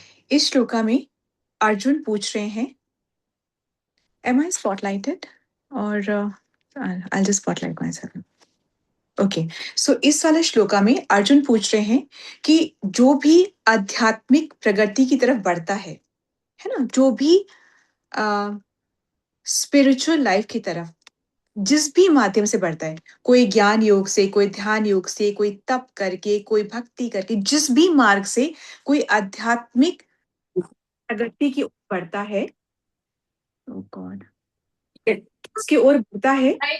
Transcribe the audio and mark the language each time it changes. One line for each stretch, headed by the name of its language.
Hindi: इस श्लोका में अर्जुन पूछ रहे हैं,
English: Am I spotlighted? Or I'll just spotlight myself.
Hindi: Okay so इस वाले श्लोका में अर्जुन पूछ रहे हैं कि जो भी आध्यात्मिक प्रगति की तरफ बढ़ता है ना, जो भी स्पिरिचुअल लाइफ की तरफ जिस भी माध्यम से बढ़ता है, कोई ज्ञान योग से, कोई ध्यान योग से, कोई तप करके, कोई भक्ति करके, जिस भी मार्ग से कोई आध्यात्मिक प्रगति की ओर बढ़ता है,
English: oh God,
Hindi: उसकी ओर बढ़ता है,